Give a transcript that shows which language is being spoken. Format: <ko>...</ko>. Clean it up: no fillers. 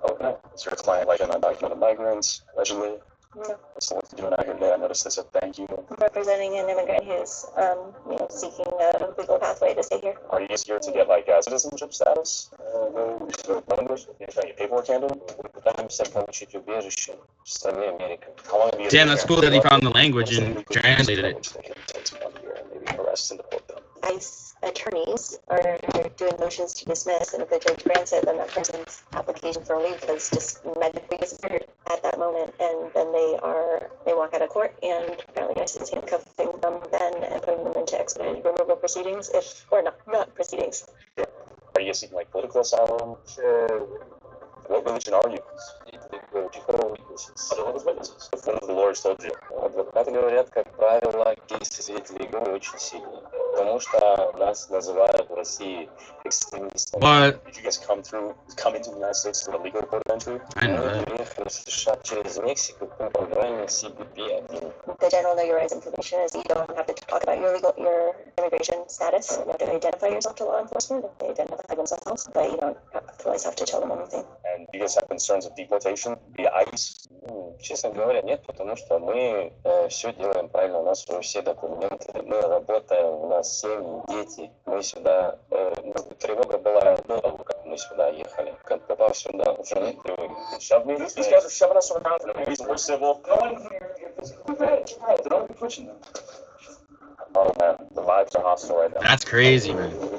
<en>Okay. Is your client like an undocumented migrant, allegedly? No. What's the work you're doing out here today? I noticed they said thank you. I'm representing an immigrant who's, seeking a legal pathway to stay here. Are you just here to get like citizenship status? Numbers? You're trying to get paperwork handled?</en> <ru>Пытаемся получить убежище в стране Америка.</ru> <en>How long have you Damn, that's cool that he found the language and translated it. ICE attorneys are doing motions to dismiss, and if the judge grants it, then that person's application for leave has just magically disappeared at that moment, and then they walk out of court, and apparently ICE is handcuffing them then and putting them into expedited removal proceedings, or not proceedings. Are you seeking like political asylum? What religion are you? Jehovah's Witnesses. One of the lawyers told you.</en> <ru>Адвокаты говорят, как правило, кейсы свидетелей Иеговы очень сильные, потому что нас называют в России экстремистами.</ru> <en>But did you guys come into the United States through a legal port of entry? I know that.</en> <ru>Мы приехали в США через Мексику по программе CBP-1.</ru> <en>The general know your rights information is you don't have to talk about your immigration status. You don't have to identify yourself to law enforcement if they identify themselves, but you don't always have to tell them anything. And do you guys have concerns of deportation via ICE?</en> <ru>Честно говоря, нет, потому что мы все делаем правильно, у нас уже все документы, мы работаем, у нас семьи, дети. Мы сюда, тревога была до того, как мы сюда ехали. Как попав сюда, уже нет тревоги.</ru> <en>These guys are shoving us around for no reason. We're civil. Oh man, the vibes are hostile right now. That's crazy, man.</en>